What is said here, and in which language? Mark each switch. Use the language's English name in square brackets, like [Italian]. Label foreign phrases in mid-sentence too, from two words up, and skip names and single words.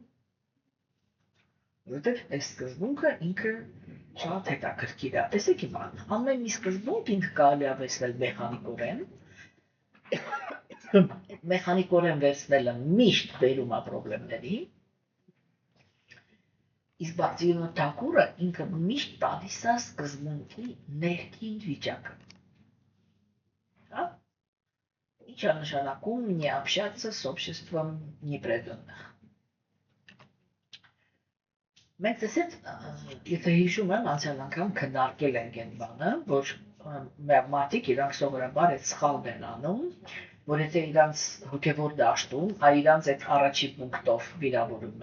[Armenian] Որովհետև այս սկզբունքը ինքը շատ հետաքրքիր է։ Տեսեք հիմա, ամեն մի սկզբունք ինքը կարելի է վերցնել մեխանիկորեն, մեխանիկորեն վերցնելը միշտ բերում է պրոբլեմների, իսկ Բաղդասարյանը Թակուրը ինքը միշտ տալիս է սկզբունքի ներքին վիճակը։ Հա? Ինչ է նշանակում [Russian] не общаться с обществом непреданных։ [Armenian] Մենք տեսეთ, եթե հիշում եմ, անցյալ անգամ քննարկել ենք այն բանը, որ մարդիկ իրանք սովորաբար այդ սխալն են անում, որ եթե իրանց հոգևոր դաշտում, իրանց այդ առաջի պունկտով վիրավորում